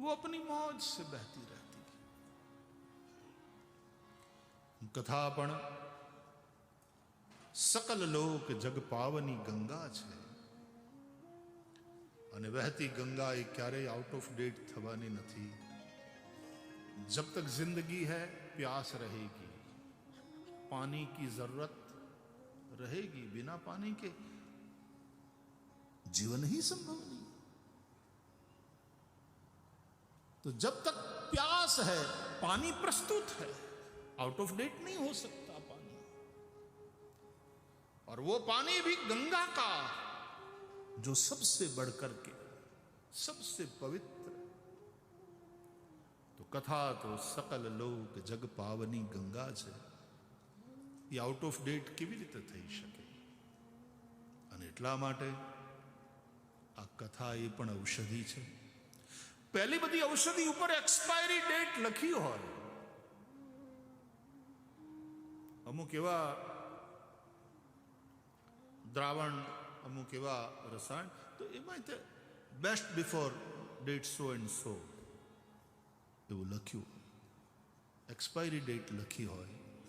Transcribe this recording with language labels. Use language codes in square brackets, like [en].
[hi] वो अपनी मौज से बहती रहती है। [gu] कथा पण सकल लोक जग पावनी गंगा छे, અને વહેતી ગંગા એ ક્યારેય આઉટ ઓફ ડેટ થવાની નથી। [hi] जब तक जिंदगी है प्यास रहेगी, पानी की जरूरत रहेगी, बिना पानी के जीवन ही संभव नहीं। तो जब तक प्यास है पानी प्रस्तुत है, आउट ऑफ डेट नहीं हो सकता पानी। और वो पानी भी गंगा का, जो सबसे बढ़कर के सबसे पवित्र। तो कथा तो सकल लोक जग पावनी गंगा [gu] છે, એ આઉટ ઓફ ડેટ કેવી રીતે થઈ શકે? અને એટલા માટે આ કથા એ પણ ઔષધિ છે। પહેલી બધી ઔષધિ ઉપર એક્સપાયરી ડેટ લખી હોય, અમુક એવા દ્રાવણ, અમુક એવા રસાયણ, તો એમાં best before date so and so એવું લખ્યું, એક્સપાયરી ડેટ લખી હોય।